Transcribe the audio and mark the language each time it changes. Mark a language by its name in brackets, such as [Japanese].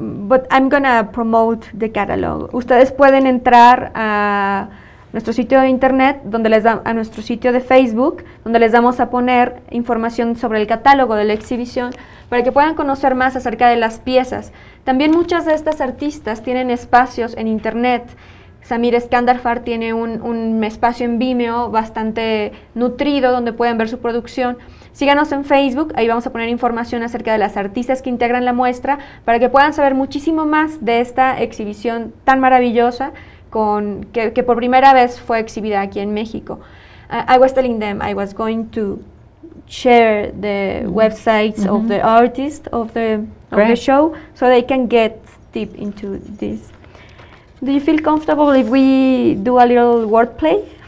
[English] but I'm gonna promote the catalog. [Spanish] Ustedes pueden entrar a nuestro sitio de internet, a nuestro sitio de Facebook, donde les vamos a poner información sobre el catálogo de la exhibición, para que puedan conocer más acerca de las piezas. También muchas de estas artistas tienen espacios en internet. Samir Eskandarfar tiene un espacio en Vimeo bastante nutrido donde pueden ver su producción. Síganos en Facebook, ahí vamos a poner información acerca de las artistas que integran la muestra para que puedan saber muchísimo más de esta exhibición tan maravillosa que por primera vez fue exhibida aquí en México. [English] I was telling them I was going to share the websites of the artists of the show so they can get deep into this. Do you feel comfortable if we do a little wordplay?